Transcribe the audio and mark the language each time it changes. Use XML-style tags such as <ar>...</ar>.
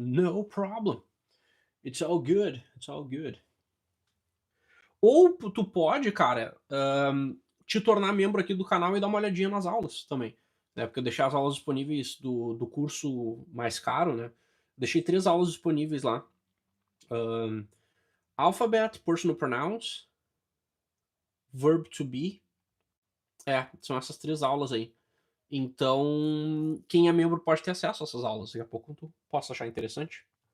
<en>No problem. It's all good. It's all good.</en> <pt>Ou tu pode, cara, te tornar membro aqui do canal e dar uma olhadinha nas aulas também, né? Porque eu deixei as aulas disponíveis do curso mais caro, né? Deixei 3 aulas disponíveis lá. Alphabet, Personal Pronouns, Verb to be. São essas 3 aulas aí. Então, quem é membro pode ter acesso a essas aulas. Daqui a pouco tu possa achar interessante.</pt>